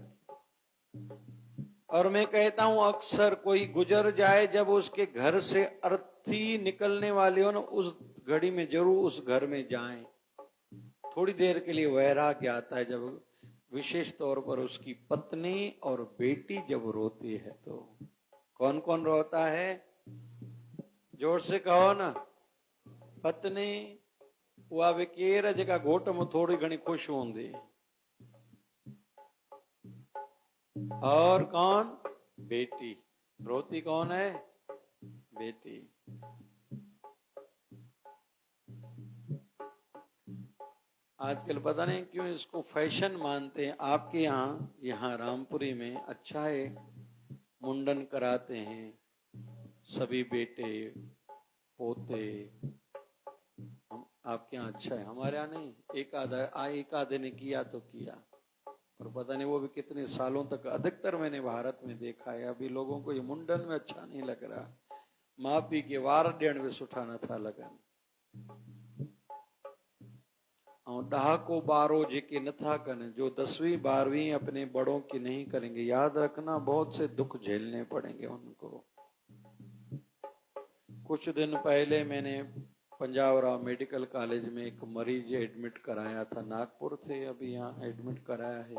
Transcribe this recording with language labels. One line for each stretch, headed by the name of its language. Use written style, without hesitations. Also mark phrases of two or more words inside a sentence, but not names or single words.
Hindi: और मैं कहता हूं अक्सर कोई गुजर जाए, जब उसके घर से अर्थी निकलने वाली हो ना, उस घड़ी में जरूर उस घर में जाएं। थोड़ी देर के लिए वैराग्य आता है, जब विशेष तौर पर उसकी पत्नी और बेटी जब रोती है। तो कौन कौन रोता है? जोर से कहो ना।
Sindhi: पत्नी उहा बि केर जेका घोट में थोड़ी घणी खुश होंदी,
Hindi: और कौन? बेटी। रोती कौन है? बेटी। आजकल पता नहीं क्यों इसको फैशन मानते हैं। आपके यहाँ रामपुरी में अच्छा है, मुंडन कराते हैं सभी बेटे पोते, हम आपके यहाँ अच्छा है, हमारे यहाँ नहीं। एक आधे ने किया तो किया, और पता नहीं वो भी कितने सालों तक। अधिकतर मैंने भारत में देखा है, अभी लोगों को ये मुंडन में अच्छा नहीं लग रहा,
Sindhi: माँ पी के वार ॾियण में सुठा न था लगन। और डहाको बारो जेके नथा कन,
Hindi: जो 10वीं 12वीं अपने बड़ों की नहीं करेंगे, याद रखना बहुत से दुख झेलने पड़ेंगे उनको। कुछ दिन पहले मैंने पंजाब राव मेडिकल कॉलेज में एक मरीज एडमिट कराया था, नागपुर थे, अभी यहाँ एडमिट कराया है।